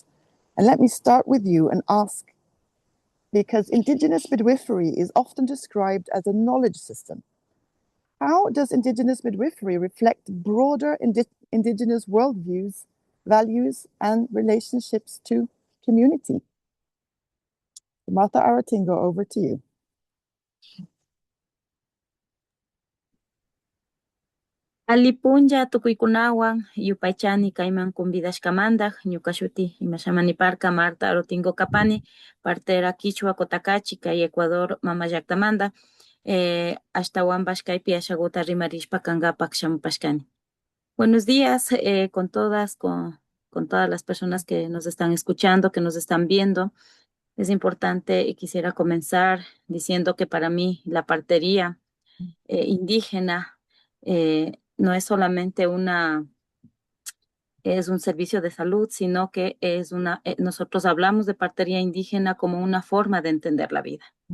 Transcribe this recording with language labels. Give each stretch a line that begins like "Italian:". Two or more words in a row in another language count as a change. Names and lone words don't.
English: And let me start with you and ask, because Indigenous midwifery is often described as a knowledge system, how does Indigenous midwifery reflect broader Indigenous worldviews, values, and relationships to community? Marta Aratingo, over to you.
Quechua: Alipunja tukuykunawan yupaychani kayman convidashkamanta ñuka shuti imashamaniparka Marta Arotingo kapani partera Quichua Kotakachi kay Ecuador mama llaqtamanta ashtawanpash kaypi ashaguta rimarishpa kankapak shamupashkani.
Spanish: Buenos días con todas las personas que nos están escuchando, que nos están viendo. Es importante y quisiera comenzar diciendo que para mí la partería indígena no es solamente es un servicio de salud, sino que es nosotros hablamos de partería indígena como una forma de entender la vida.